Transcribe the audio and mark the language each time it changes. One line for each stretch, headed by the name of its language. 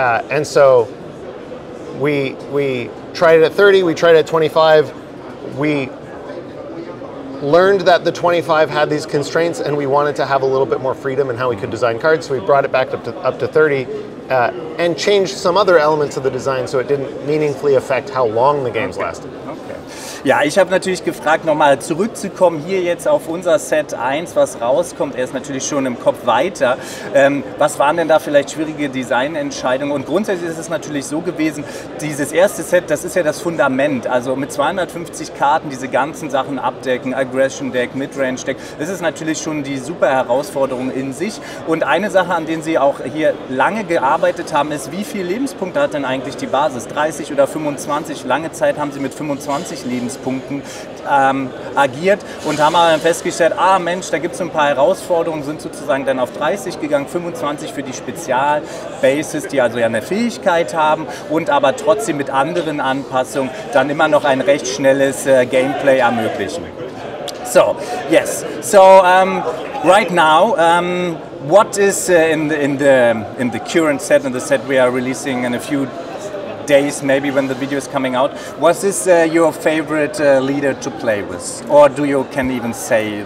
English: And so we tried it at 30, we tried it at 25. We learned that the 25 had these constraints, and we wanted to have a little bit more freedom in how we could design cards, so we brought it back up to 30 and changed some other elements of the design so it didn't meaningfully affect how long the games lasted.
German: Ja, ich habe natürlich gefragt, nochmal zurückzukommen hier jetzt auf unser Set 1, was rauskommt. Er ist natürlich schon im Kopf weiter. Was waren denn da vielleicht schwierige Designentscheidungen? Und grundsätzlich ist es natürlich so gewesen, dieses erste Set, das ist ja das Fundament. Also mit 250 Karten diese ganzen Sachen abdecken, Aggression Deck, Midrange Deck, das ist natürlich schon die super Herausforderung in sich. Und eine Sache, an der Sie auch hier lange gearbeitet haben, ist, wie viele Lebenspunkte hat denn eigentlich die Basis? 30 oder 25? Lange Zeit haben Sie mit 25 Lebenspunkten agiert und haben aber dann festgestellt, Mensch, da gibt es ein paar Herausforderungen, sind sozusagen dann auf 30 gegangen, 25 für die Spezialbases, die also ja eine Fähigkeit haben und aber trotzdem mit anderen Anpassungen dann immer noch ein recht schnelles Gameplay ermöglichen.
English: So, yes, so right now, what is in the current set, in the set we are releasing in a few days, maybe when the video is coming out, was this your favorite leader to play with, or can even say?